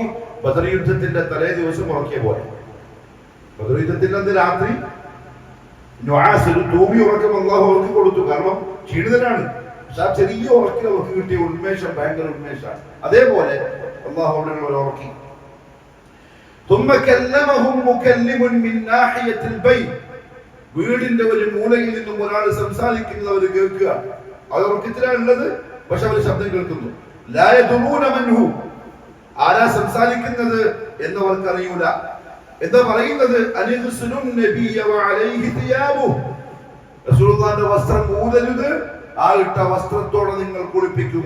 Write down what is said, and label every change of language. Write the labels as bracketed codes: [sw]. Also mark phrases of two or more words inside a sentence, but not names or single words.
[ml] ബദർ യുദ്ധത്തിന്റെ തലേ ദിവസം ഉറക്കിയ പോലെ. ബദർ യുദ്ധത്തിന്റെ അന്ന് രാത്രി തൂമി ഉറക്കം അള്ളാഹു അവർക്ക് കൊടുത്തു. കാരണം ക്ഷീണിതനാണ്. പക്ഷെ ആ ചെറിയ ഉറക്കിൽ അവർക്ക് കിട്ടിയ ഉന്മേഷം ഭയങ്കര ഉന്മേഷമാണ്. അതേപോലെ അള്ളാഹു അവിടെ ഉറക്കി. [ar] ثم كلمهم مكلم من ناحية البيت, [ml] വീടിന്റെ ഒരു മൂലയിൽ നിന്നും ഒരാൾ സംസാരിക്കുന്നത് അവർ കേൾക്കുക. അവർ ഉറക്കത്തിലാണുള്ളത്, പക്ഷെ അവർ ശബ്ദം കേൾക്കുന്നു. [ar] لا يدرون منه, [ml] ആരാ സംസാരിക്കുന്നത് എന്നവർക്ക് അറിയൂല. എന്താ പറയുന്നത്? റസൂലുള്ളാഹിന്റെ വസ്ത്രം ഊതരുത്, ആ ഇട്ട വസ്ത്രത്തോടെ നിങ്ങൾ കുളിപ്പിക്കുക.